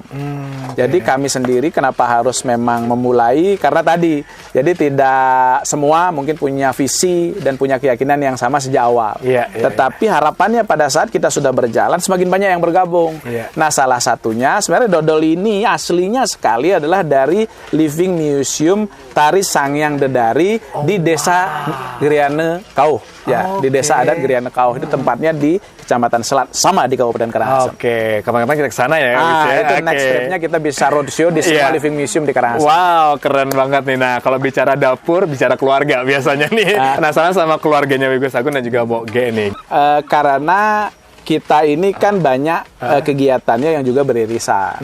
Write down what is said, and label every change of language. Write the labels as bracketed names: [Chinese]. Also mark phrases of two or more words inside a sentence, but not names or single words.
[Indonesian] Jadi kami sendiri kenapa harus memang memulai, karena tadi jadi tidak semua mungkin punya visi dan punya keyakinan yang sama sejak awal. Iya, iya, Tetapi harapannya pada saat kita sudah berjalan semakin banyak yang bergabung. Iya. Nah, salah satunya sebenarnya dodol ini aslinya sekali adalah dari Living Museum Tari Sangyang Dedari di Desa Griane Kauh. Ya, di Desa Adat Griane Kauh. Itu tempatnya di Kecamatan Selat, sama di Kabupaten Karangasem. Oke, kapan-kapan kita ke sana ya. Gus, ya? Itu Oke. [English] next trip- [Indonesian] nya kita bisa roadshow di semua Iya. Living Museum di Karangasem. Wow, keren banget nih. Nah, kalau bicara dapur, bicara keluarga biasanya nih. Penasaran sama keluarganya Wigus Agung dan juga Mbok G nih. Karena kita ini kan banyak kegiatannya yang juga beririsan.